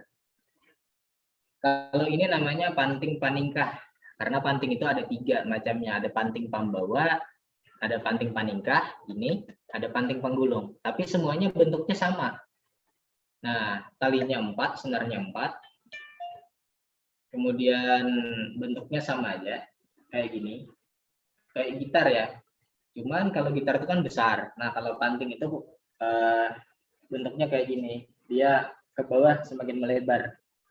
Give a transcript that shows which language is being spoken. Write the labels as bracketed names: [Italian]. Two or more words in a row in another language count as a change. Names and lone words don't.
[Indonesian] Kalau ini namanya panting paningkah, karena panting itu ada 3 macamnya. Ada panting pambawa, ada panting paningkah, ini ada panting penggulung. Tapi semuanya bentuknya sama. Nah, talinya 4, senarnya 4. Kemudian bentuknya sama aja, kayak gini. Kayak gitar ya, cuman kalau gitar itu kan besar. Nah, kalau panting itu bentuknya kayak gini, dia ke bawah semakin melebar.